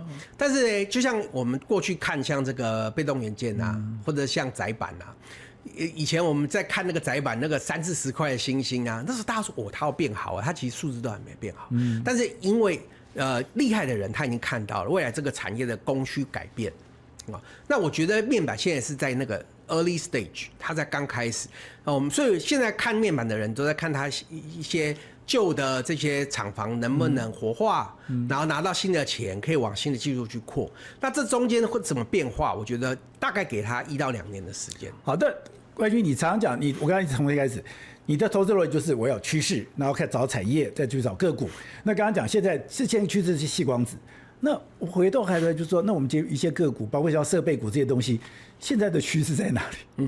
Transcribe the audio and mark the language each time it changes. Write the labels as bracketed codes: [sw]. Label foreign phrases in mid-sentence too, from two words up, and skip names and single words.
[zh] 但是呢，就像我們過去看像這個被動元件啊，或者像載板啊。以前我們在看那個載板，那個30-40塊的星星啊，那時候大家說它要變好啊，它其實數字都還沒變好。但是因為厲害的人他已經看到了未來這個產業的供需改變啊，那我覺得面板現在是在那個 [en] early stage， [zh] 它在剛開始。所以現在看面板的人都在看它一些舊的這些廠房能不能活化，然後拿到新的錢，可以往新的技術去擴。那這中間會怎麼變化？我覺得大概給他1到2年的時間。好的，冠軍，你常常講，我剛才從一開始，你的投資邏輯就是我有趨勢，然後開始找產業，再去找個股。那剛剛講現在之前趨勢是矽光子，那我回頭還來就是說，那我們接一些個股，包括像設備股這些東西，現在的趨勢在哪裡？